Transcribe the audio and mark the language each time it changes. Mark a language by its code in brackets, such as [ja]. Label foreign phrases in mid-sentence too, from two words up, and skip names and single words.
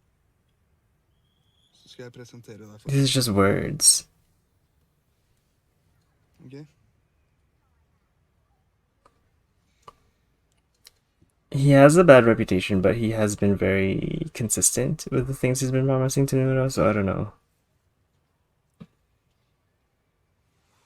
[no] Så skal jeg presentere deg for [en] These are just words. ok? He has a bad reputation, but he has been very consistent with the things he's been promising to Noora, so I don't know.